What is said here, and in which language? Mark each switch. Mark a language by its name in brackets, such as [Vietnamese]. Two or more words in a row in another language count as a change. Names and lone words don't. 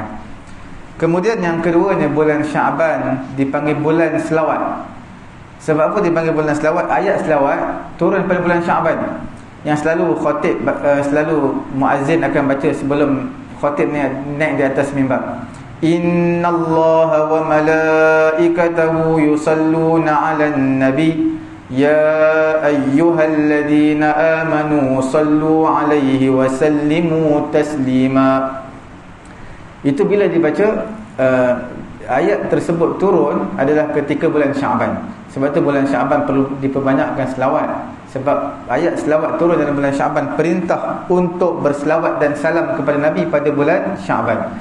[Malay] Kemudian yang keduanya, bulan Sya'ban dipanggil bulan selawat. Sebab apa dipanggil bulan selawat? Ayat selawat turun pada bulan Sya'ban, yang selalu khatib, selalu muazzin akan baca sebelum khatib naik di atas mimbar. [Arabic] إن الله وملائكته يصلون على النبي يا أيها الذين آمنوا صلوا عليه وسلموا تسليما. [Malay] Itu bila dibaca ayat tersebut turun adalah ketika bulan Sya'ban. Sebab tu bulan Sya'ban perlu diperbanyakkan selawat. Sebab ayat selawat turun dalam bulan Sya'ban, perintah untuk berselawat dan salam kepada Nabi pada bulan Sya'ban.